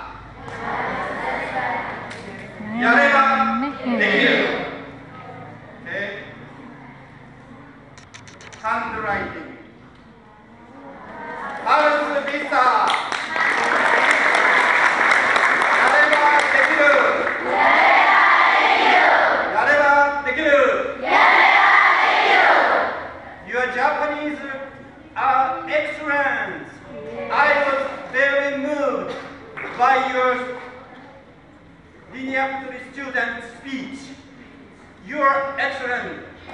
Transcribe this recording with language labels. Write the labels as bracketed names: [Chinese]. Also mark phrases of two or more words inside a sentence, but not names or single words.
[Japanese] やれば できる. [Indonesian] Handwriting harus bisa. [Japanese] やれば できる. やれば できる. [English] Your Japanese are excellent. I was very moved by your Diniyyah Puteri student speech. You are excellent.